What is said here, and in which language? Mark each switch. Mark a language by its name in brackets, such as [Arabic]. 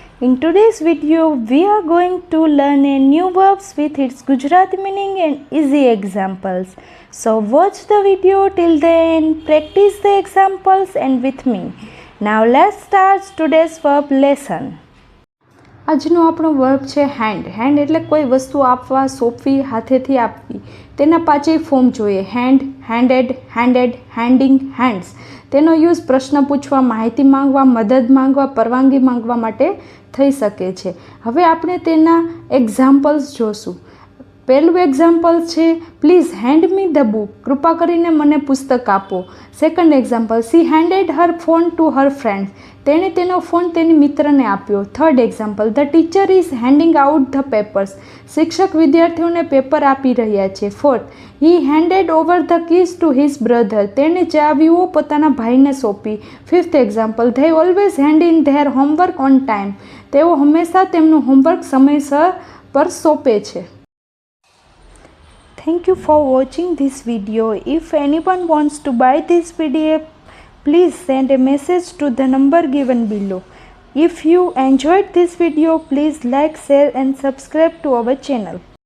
[English] In today's video, we are going to learn a new verbs with its Gujarati meaning and easy examples. So watch the video till the end, practice the examples and with me. Now let's start today's verb lesson. [Gujarati] આજનો આપણો verb છે hand એટલે કોઈ વસ્તુ આપવા, સોંપવી, હાથેથી આપવી. તેના પાછળ ફોર્મ જોઈએ. Handed, હેન્ડિંગ, hands. તેનો યુઝ પ્રશ્ન પૂછવા, માહિતી માંગવા, મદદ માંગવા, પરવાનગી માંગવા માટે થઈ શકે છે. હવે આપણે તેના એક્ઝામ્પલ્સ જોશું. પહેલું એક્ઝામ્પલ છે [English] Please hand me the book. [Gujarati] કૃપા કરીને મને પુસ્તક આપો. [English] Second example she handed her phone to her friend. [Gujarati] તેણે તેનો ફોન તેની મિત્રને આપ્યો. [English] Third example the teacher is handing out the papers. [Gujarati] શિક્ષક વિદ્યાર્થીઓને પેપર આપી રહ્યા છે. [English] Fourth he handed over the keys to his brother. [Gujarati] તેણે ચાવીઓ પોતાના ભાઈને સોંપી. [English] Fifth example they always hand in their homework on time. [Gujarati] તેઓ હંમેશા તેમનું હોમવર્ક સમયસર પર સોંપે છે. [English] Thank you for watching this video. If anyone wants to buy this PDF, please send a message to the number given below. If you enjoyed this video, please like, share and subscribe to our channel.